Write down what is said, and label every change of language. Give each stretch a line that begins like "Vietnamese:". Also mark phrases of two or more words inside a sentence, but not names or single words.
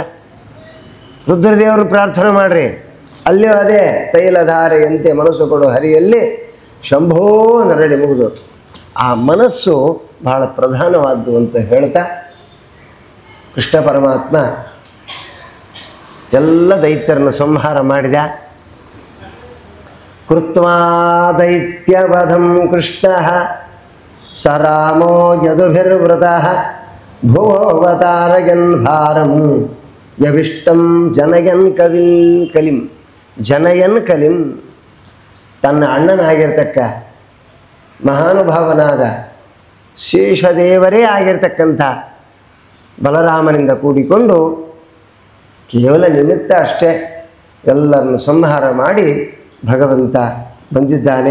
Kannada: ರುದ್ರದೇವ್ರ ಪ್ರಾರ್ಥನೆ ಮಾಡ್ರಿ, ಅಲ್ಲೂ ಅದೇ ತೈಲಧಾರೆಯಂತೆ ಮನಸ್ಸು ಕೊಡು ಹರಿಯಲ್ಲಿ ಶಂಭೋ ನರಡಿ ಮುಗಿದು. ಆ ಮನಸ್ಸು ಬಹಳ ಪ್ರಧಾನವಾದ್ದು ಅಂತ ಹೇಳ್ತಾ ಕೃಷ್ಣ ಪರಮಾತ್ಮ ಎಲ್ಲ ದೈತ್ಯರನ್ನು ಸಂಹಾರ ಮಾಡಿದ.
Sanskrit: ಕೃತ್ವಾ ದೈತ್ಯವಧಂ ಕೃಷ್ಣ ಸ ರಾಮೋ ಯದುಭಿರ್ವೃತಃ ಭುವೋವತಾರಯನ್ ಭಾರಂ ಯವಿಷ್ಟಂ ಜನಯನ್ ಕಲಿಂ. ಜನಯನ್ ಕಲಿಂ.
Kannada: ತನ್ನ ಅಣ್ಣನಾಗಿರ್ತಕ್ಕ ಮಹಾನುಭಾವನಾದ ಶೇಷದೇವರೇ ಆಗಿರ್ತಕ್ಕಂಥ ಬಲರಾಮನಿಂದ ಕೂಡಿಕೊಂಡು ಕೇವಲ ನಿಮಿತ್ತ ಅಷ್ಟೇ ಎಲ್ಲರನ್ನು ಸಂಹಾರ ಮಾಡಿ ಭಗವಂತ ಬಂದಿದ್ದಾನೆ.